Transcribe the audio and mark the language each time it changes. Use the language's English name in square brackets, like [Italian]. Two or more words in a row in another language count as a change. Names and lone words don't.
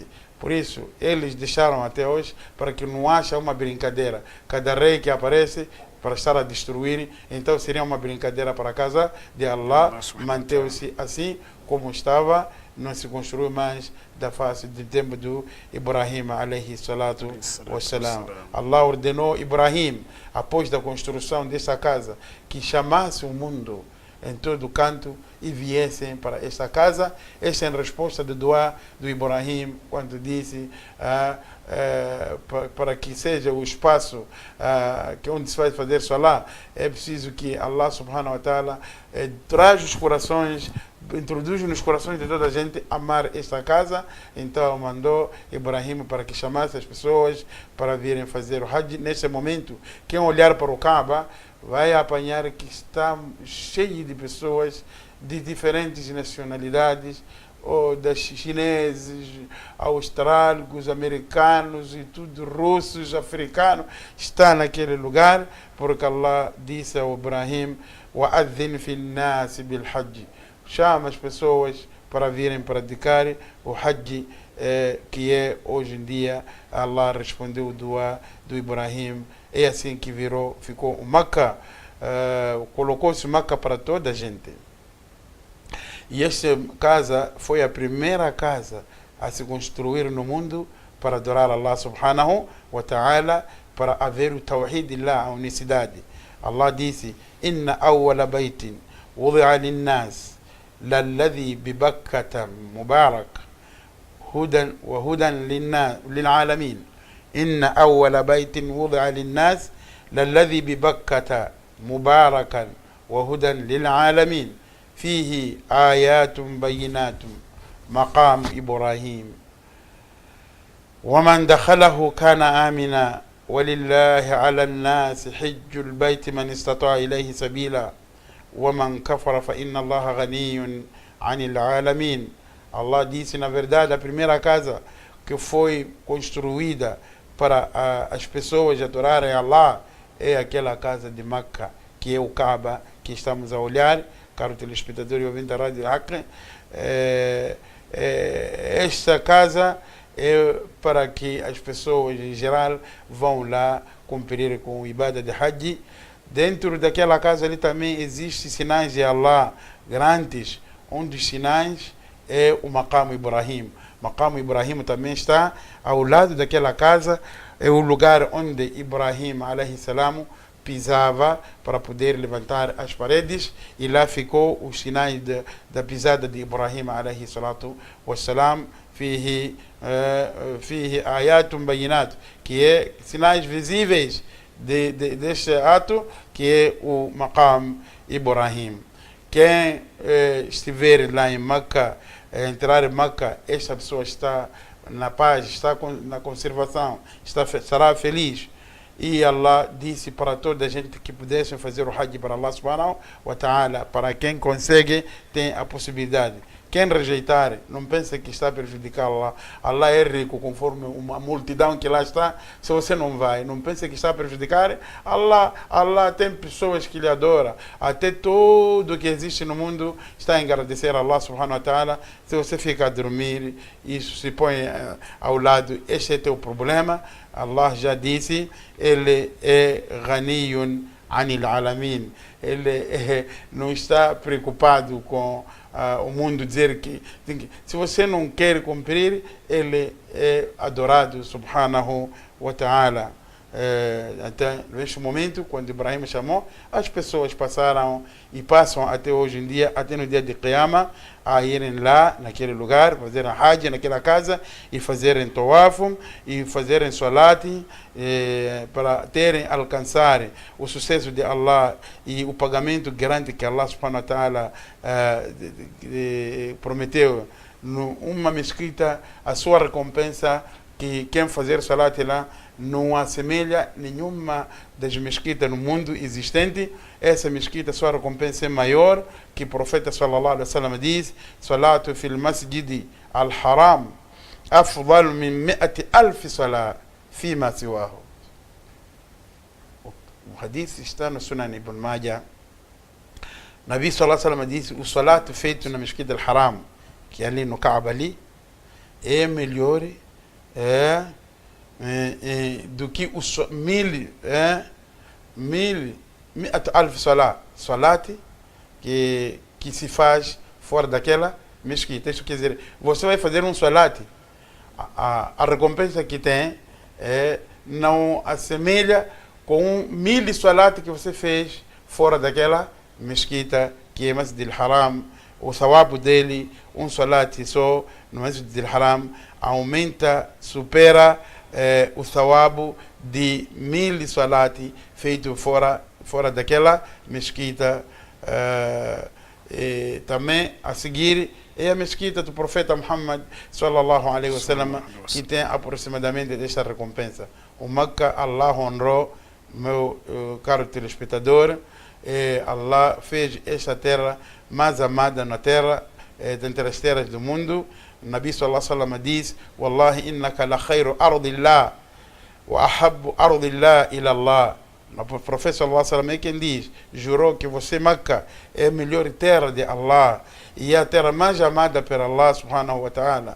[Portuguese] Por isso, eles deixaram até hoje para que não haja uma brincadeira. Cada rei que aparece para estar a destruir, então seria uma brincadeira para a casa de Allah, manteve-se assim como estava, não se construiu mais da face do tempo do Ibrahim [Arabic] عليه الصلاة والسلام. [Portuguese] Allah ordenou Ibrahim, após da construção dessa casa, que chamasse o mundo em todo canto e viessem para esta casa. Esta é a resposta do dua do Ibrahim, quando disse para que seja o espaço que onde se vai fazer salah, é preciso que Allah [Arabic] سبحانه وتعالى [Portuguese] traz os corações, introduz nos corações de toda a gente amar esta casa. Então mandou Ibrahim para que chamasse as pessoas para virem fazer o Hajj. Nesse momento, quem olhar para o Kaaba vai apanhar que está cheio de pessoas de diferentes nacionalidades, ou das chineses, austrálicos, americanos e tudo, russos, africanos, está naquele lugar, porque Allah disse ao Ibrahim: [Arabic] وَأَذِّنْ فِي النَّاسِ بِالْحَجِّ, [Portuguese] chama as pessoas para virem praticar o Hajj, que é hoje em dia. Allah respondeu o dua do Ibrahim. É assim que ficou o Meca, colocou-se Meca para toda a gente. E esta casa foi a primeira casa a se construir no mundo para adorar Allah [Arabic] سبحانه وتعالى, [Portuguese] para haver o tawhid lá, a unicidade. Allah disse: [Arabic] إن أول بيت وضع للناس للذي ببكة مبارك هدى و هدى للعالمين. إن أول بيت وضع للناس للذي ببكة مباركا وهدى للعالمين فيه آيات بينات مقام إبراهيم ومن دخله كان آمنا ولله على الناس حج البيت من استطاع إليه سبيلا ومن كفر فإن الله غني عن العالمين. [Portuguese] Allah disse, na verdade, a primeira casa que foi construída para as pessoas adorarem Allah é aquela casa de Meca, que é o Kaaba que estamos a olhar, caro telespectador e ouvinte da Rádio Haq. Esta casa é para que as pessoas em geral vão lá cumprir com o Ibadah de Hajj. Dentro daquela casa ali também existem sinais de Allah grandes. Um dos sinais é o Maqam Ibrahim. Maqam Ibrahim também está ao lado daquela casa, é o lugar onde Ibrahim [Arabic] عليه السلام [Portuguese] pisava para poder levantar as paredes, e lá ficou os sinais da pisada de Ibrahim [Arabic] عليه الصلاة والسلام, فيه آيات بينات, [Portuguese] que é sinais visíveis deste ato, que é o Maqam Ibrahim. Quem estiver lá em Meca, entrar em Meca, esta pessoa está na paz, está na conservação, estará feliz. E Allah disse para toda a gente que pudessem fazer o Hajj para Allah [Arabic] سبحانه وتعالى. [Portuguese] Para quem consegue, tem a possibilidade. Quem rejeitar, não pensa que está a prejudicar Allah. Allah é rico, conforme uma multidão que lá está. Se você não vai, não pensa que está a prejudicar Allah. Allah tem pessoas que lhe adoram. Até tudo que existe no mundo está a agradecer a Allah [Arabic] سبحانه وتعالى. [Portuguese] Se você fica a dormir, isso se põe ao lado, este é teu problema. Allah já disse, ele é [Arabic] غني عن العالمين. [Portuguese] Ele não está preocupado com o mundo dizer que se você não quer cumprir, ele é adorado [Arabic] سبحانه وتعالى. [Portuguese] Até neste momento, quando Ibrahim chamou, as pessoas passaram e passam até hoje em dia, até no dia de Qiyamah, a irem lá naquele lugar, fazerem Hajj naquela casa e fazerem Tawaf e fazerem Salat, para alcançarem o sucesso de Allah e o pagamento grande que Allah [Arabic] سبحانه وتعالى [Portuguese] prometeu numa mesquita, a sua recompensa que quem fazer salat lá não assemelha nenhuma das mesquitas no mundo existente. Essa mesquita, sua recompensa é maior, que o profeta [Arabic] صلى الله عليه وسلم diz: صلاة في المسجد الحرام أفضل من 100,000 صلاة فيما سواه. [Portuguese] O hadith está no Sunan Ibn Majah. Nabi [Arabic] صلى الله عليه وسلم [Portuguese] disse: o salat feito na mesquita al-haram, que é ali no Kaaba ali, é melhor do que os 100,000 salat que se faz fora daquela mesquita. Isso quer dizer, você vai fazer um salat, a recompensa que tem não assemelha com 1.000 salat que você fez fora daquela mesquita, que é Masjid al-Haram. O thawab dele, um salat só no Masjid al-Haram, aumenta, supera o thawab de 1.000 salat feito fora daquela mesquita. Também a seguir é a mesquita do profeta Muhammad [Arabic] صلى الله عليه وسلم, [Portuguese] que tem aproximadamente desta recompensa. O Meca, Allah honrou, meu caro telespectador. Allah fez esta terra mais amada na terra, dentre as terras do mundo. [Arabic] O نبي صلى الله عليه وسلم diz: والله إنك ل خير أرض الله و أحب أرض الله إلى الله. [Portuguese] O profeta [Arabic] صلى الله عليه وسلم [Portuguese] é quem diz, jurou que você, Meca, é a melhor terra de Allah e é a terra mais amada por Allah [Arabic] سبحانه وتعالى.